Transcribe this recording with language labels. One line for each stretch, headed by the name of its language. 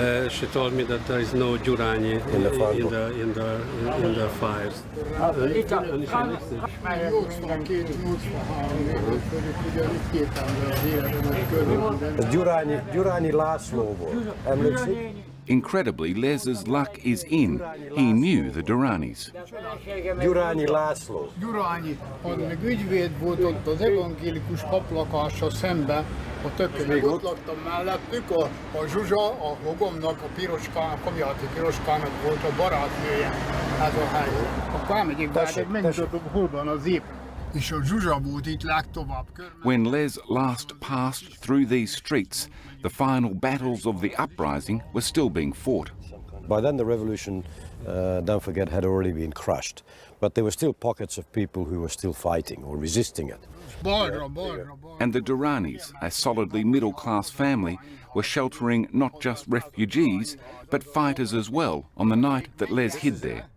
English: She told me that there is no Durrani in the fires.
Hungarian: Durrani László volt. Emlékszik?
English: Incredibly, Les's luck is in. He knew the Durranis.
Hungarian: Durrani László. Durrani, az meg ügyvéd volt ott az evangélikus paplakással szemben, a tököm, ott laktam mellettük, a Zsuzsa, a hogomnak, a Piroskának, a Komjáti Piroskának volt a barátnője, ez a hely. Akkor elmegyek be, megmutatom, hol van az ép. És a Zsuzsa volt itt legtovább.
English: When Les last passed through these streets, the final battles of the uprising were still being fought. By then the revolution, don't forget, had already been crushed. But there were still pockets of people who were still fighting or resisting it. And the Durranis, a solidly middle-class family, were sheltering not just refugees, but fighters as well on the night that Les hid there.